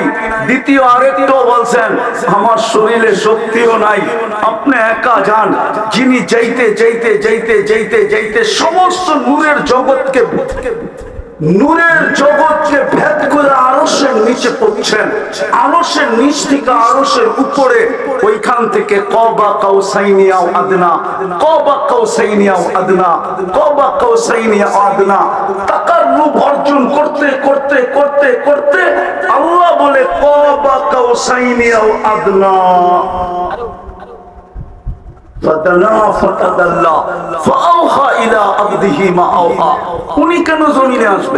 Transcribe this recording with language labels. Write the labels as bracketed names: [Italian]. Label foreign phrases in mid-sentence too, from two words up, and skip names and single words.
[Bangla] দ্বিতীয় আরেকটাও বলছেন আমার শরীরে শক্তিও নাই, আপনি একা যান। যিনি যাইতে যাইতে যাইতে যাইতে যাইতে সমস্ত নূরের জগৎকে ভেদ করে আরশের নিচে পৌঁছেন, আরশের নিচ থেকে আরশের উপরে, ওইখান থেকে [Arabic] قاب قوسين أو أدنى, قاب قوسين أو أدنى, قاب قوسين أو أدنى, [Bangla] তাকাররুব অর্জন করতে করতে করতে করতে আল্লাহ বলে [Arabic] قاب قوسين أو أدنى, [Bangla] উনি কেন জমিনে আসবে?